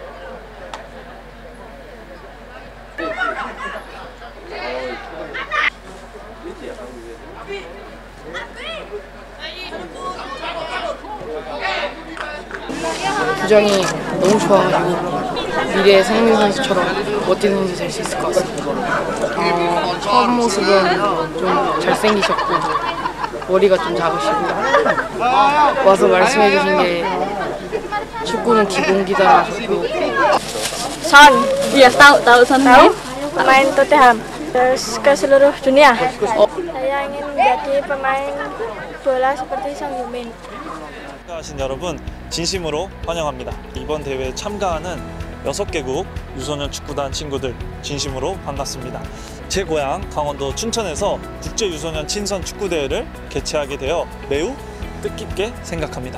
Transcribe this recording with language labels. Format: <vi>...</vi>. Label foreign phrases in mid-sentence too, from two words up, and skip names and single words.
<ko>부장이 너무 좋아가지고 미래의 성민 선수처럼 멋진 선수 될 수 있을 것 같습니다. 처음 모습은 좀 잘생기셨고 머리가 좀 작으시고 와서 말씀해주신 게 축구는 기본기다 하셨고</ko> <id>Son, iya tahu Son pemain Tottenham terus ke seluruh dunia. Saya ingin menjadi pemain bola seperti Son Heung-min.</id> <ko>참가하신 여러분 진심으로 환영합니다. 이번 대회에 참가하는 6개국 유소년 축구단 친구들 진심으로 반갑습니다. 제 고향 강원도 춘천에서 국제 유소년 친선 축구대회를 개최하게 되어 매우 뜻깊게 생각합니다.</ko>